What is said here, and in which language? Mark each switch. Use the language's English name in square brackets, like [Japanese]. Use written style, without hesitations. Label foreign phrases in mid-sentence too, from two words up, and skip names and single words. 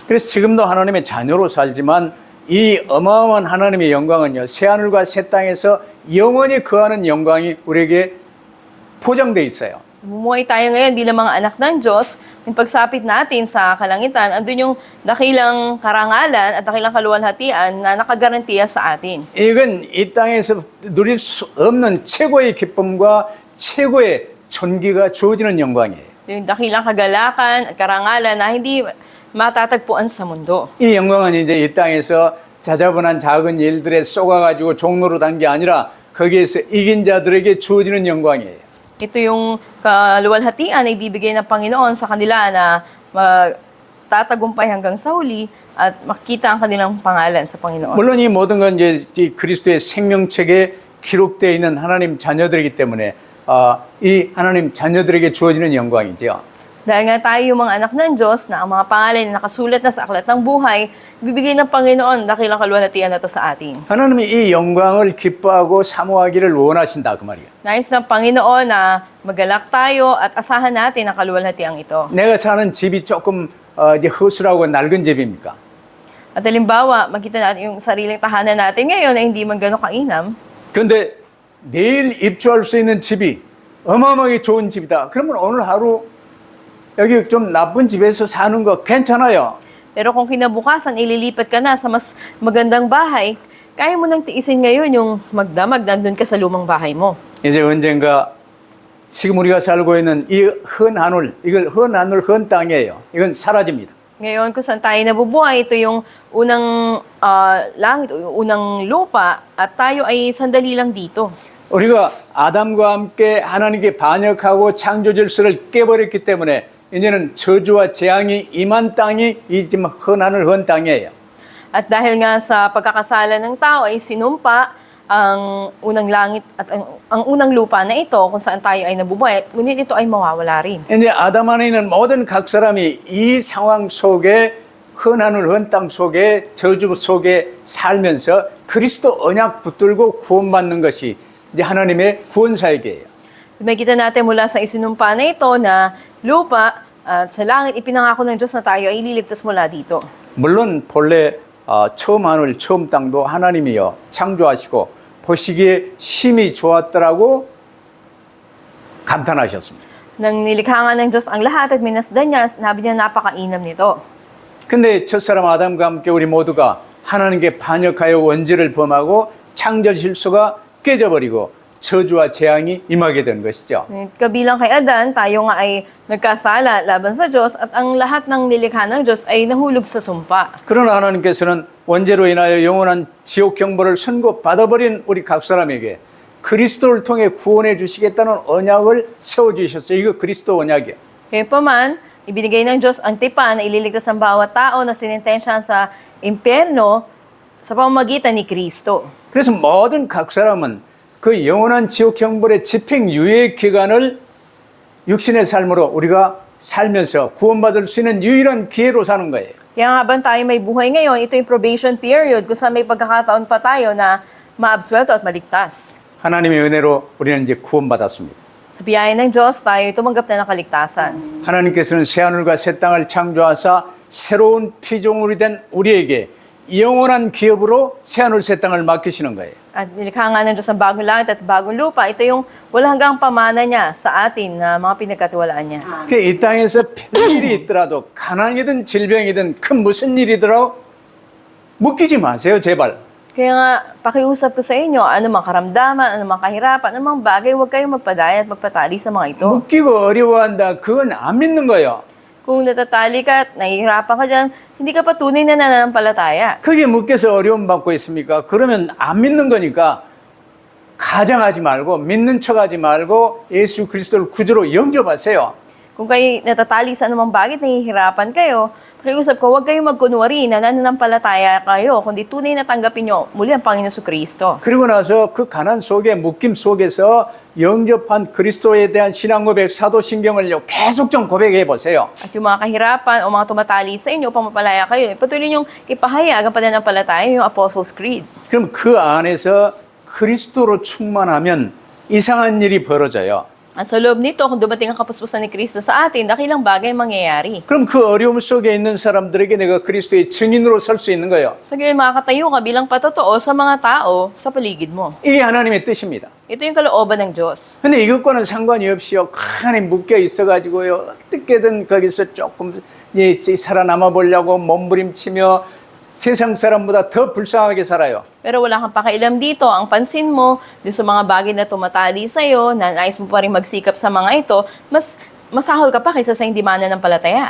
[Korean] 그래서 지금도 하나님의 자녀로 살지만 이 어마어마한 하나님의 영광은요, 새하늘과 새 땅에서 영원히 거하는 영광이 우리에게 포장돼 있어요. [Filipino] Bumuhay tayo ngayon bilang mga anak ng Diyos, yung pagsapit natin sa kalangitan, andun yung dakilang karangalan at dakilang kaluwalhatian na nakagarantiya sa atin. [Korean] 이건 이 땅에서 누릴 수 없는 최고의 기쁨과 최고의 존귀가 주어지는 영광이에요. [Filipino] Yung dakilang kagalakan at karangalan na hindi matatagpuan sa mundo. [Korean] 이 영광은 이제 이 땅에서 자자분한 작은 일들에 쏘가가지고 종로로 단 게 아니라 거기에서 이긴 자들에게 주어지는 영광이에요. [Filipino] Ito yung kaluwalhatian na ibibigay ng Panginoon sa kanila na magtatagumpay hanggang sa huli at makita ang kanilang pangalan sa Panginoon. [Korean] 물론 이 모든 건 이제 이 그리스도의 생명책에 기록되어 있는 하나님 자녀들이기 때문에 이 하나님 자녀들에게 주어지는 영광이죠. [Filipino] Dahil nga tayo yung mga anak ng Diyos na ang mga pangalan na nakasulat na sa aklat ng buhay, bibigay ng Panginoon dakilang kaluwalhatian na to sa atin. [Korean] 하나님이 이 영광을 기뻐하고 사모하기를 원하신다 그 말이에요. [Filipino] Nais ng Panginoon na magalak tayo at asahan natin ang kaluwalhatiang ito. [Korean] 내가 사는 집이 조금 이제 허술하고 낡은 집입니까? [Filipino] At halimbawa, makita natin yung sariling tahanan natin ngayon na hindi man gano'ng kainam. [Korean] 그런데 내일 입주할 수 있는 집이 어마어마하게 좋은 집이다. 그러면 오늘 하루 여기 좀 나쁜 집에서 사는 거 괜찮아요. [Filipino] Pero kung kinabukasan, ililipat ka na sa mas magandang bahay, kaya mo nang tiisin ngayon yung magdamag nandun ka sa lumang bahay mo. [Korean] 이제 언젠가 지금 우리가 살고 있는 이 헌 하늘, 이걸 헌 하늘, 헌 땅이에요. 이건 사라집니다. [Filipino] Ngayon, kung saan tayo nabubuhay, ito yung unang langit, o yung unang lupa, at tayo ay sandali lang dito. [Korean] 우리가 아담과 함께 하나님께 반역하고 창조 질서를 깨버렸기 때문에 이제는 저주와 재앙이 임한 땅이 이 헌 하늘, 헌 땅이에요. [Filipino] At dahil nga sa pagkakasala ng tao ay sinumpa ang unang langit at ang unang lupa na ito kung saan tayo ay nabubuhay, ngunit ito ay mawawala rin. [Korean] 이제 아담 안에 있는 모든 각 사람이 이 상황 속에 헌 하늘, 헌 땅 속에 저주 속에 살면서 그리스도 언약 붙들고 구원받는 것이 이제 하나님의 구원 사역이에요. [Filipino] Makita natin mula sa isinumpa na ito na lupa at sa langit ipinangako ng Diyos na tayo ay ililigtas mula dito. [Korean] 물론 본래 처음 하늘, 처음 땅도 하나님이요 창조하시고 보시기에 심히 좋았더라고 감탄하셨습니다. [Filipino] Nang nilikha nga ng Diyos ang lahat at minasdan niya, sinabi niya napakainam nito. [Korean] 근데 첫사람 아담과 함께 우리 모두가 하나님께 반역하여 원죄를 범하고 창조 질서가 깨져버리고 저주와 재앙이 임하게 된 것이죠. [Filipino] Kabilang kay Adan, tayo nga ay nagkasala laban sa Diyos at ang lahat ng nilikha ng Diyos ay nahulog sa sumpa. [Korean] 그러나 하나님께서는 원죄로 인하여 영원한 지옥 경보를 선고받아버린 우리 각 사람에게 그리스도를 통해 구원해 주시겠다는 언약을 세워주셨어요. 이거 그리스도 언약이에요. [Filipino] Kaya ibinigay ng Diyos ang tipan na ililigtas ang bawat tao na sinintensyahan sa impyerno sa pamamagitan ni Kristo. [Korean] 그래서 모든 각 사람은 그 영원한 지옥 경벌의 집행 유예 기간을 육신의 삶으로 우리가 살면서 구원받을 수 있는 유일한 기회로 사는 거예요. [Filipino] Kaya habang tayo may buhay ngayon, ito yung [English] probation period [Filipino] kung saan may pagkakataon pa tayo na maabsuelto at maligtas. [Korean] 하나님의 은혜로 우리는 이제 구원받았습니다. [Filipino] Sa biyaya ng Diyos, tayo tumanggap na ng kaligtasan. [Korean] 하나님께서는 새하늘과 새 땅을 창조하사 새로운 피조물이 된 우리에게 영원한 기업으로 새하늘 새 땅을 맡기시는 거예요. [Filipino] At nilikha nga ng Diyos ang bagong langit at bagong lupa. Ito yung walang hanggang pamana niya sa atin na mga pinagkatiwalaan niya. [Korean] 이 땅에서 별일이 있더라도 가난이든 질병이든 큰 무슨 일이더라도 묶이지 마세요, 제발. [Filipino] Kaya nga, pakiusap ko sa inyo, anumang karamdaman, anumang kahirapan, anumang bagay, huwag kayong magpadaya at magpatali sa mga ito. [Korean] 묶이고 어려워한다. 그건 안 믿는 거예요. [Filipino] Kung natatali ka at nahihirapan ka dyan, hindi ka pa tunay na nananampalataya. [Korean] 그게 묶여서 어려움 받고 있습니까? 그러면 안 믿는 거니까 가장하지 말고 믿는 척하지 말고 예수 그리스도를 구주로 영접하세요. [Filipino] Kung kayo natatali sa anumang bagay at nahihirapan kayo, pakiusap ko, huwag kayong magkunwari na nananampalataya kayo, kundi tunay na tanggapin nyo muli ang Panginoon Jesucristo. [Korean] 그리고 나서 그 가난 속에 묶임 속에서 영접한 그리스도에 대한 신앙 고백, 사도신경을 계속 좀 고백해 보세요. [Filipino] At yung mga kahirapan o mga tumatali sa inyo upang mapalaya kayo, patuloy niyong ipahayag ang pananampalataya, yung Apostles' Creed. [Korean] 그럼 그 안에서 그리스도로 충만하면 이상한 일이 벌어져요. [Filipino] At sa loob nito, kung dumating ang kapuspusan ni Kristo sa atin, dakilang bagay mangyayari. [Korean] 그럼 그 어려움 속에 있는 사람들에게 내가 그리스도의 증인으로 설 수 있는 거예요. [Filipino] Sa gayon, makakatayo ka bilang patotoo sa mga tao sa paligid mo. [Korean] 이게 하나님의 뜻입니다. [Filipino] Ito yung kalooban ng Diyos. [Korean] 근데 이것과는 상관이 없이요. 간에 묶여 있어가지고요. 어떻게든 거기서 조금 살아남아 보려고 몸부림치며 세상 사람보다 더 불쌍하게 살아요. [Filipino] Pero wala kang pakialam dito. Ang pansin mo, din sa mga bagay na tumatali sa'yo, na nais mo pa rin magsikap sa mga ito, mas masahol ka pa kaysa sa hindi mananampalataya.